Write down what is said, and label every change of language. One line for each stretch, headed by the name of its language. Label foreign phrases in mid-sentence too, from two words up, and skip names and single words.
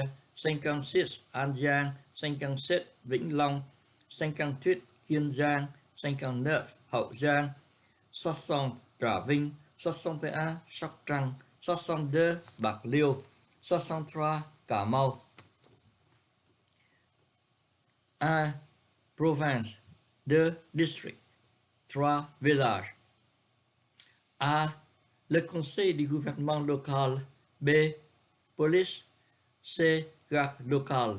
Vietnamese: 56. An Giang. 57. Vĩnh Long. 58. Kiên Giang. 59. Hậu Giang. 60. Trà Vinh. 61. Sóc Trăng. 62. Bạc Liêu. 63. Cà Mau.
French: A. Province. 2. District. 3. Village. A. Le conseil du gouvernement local. B. Police. C. Garde locale.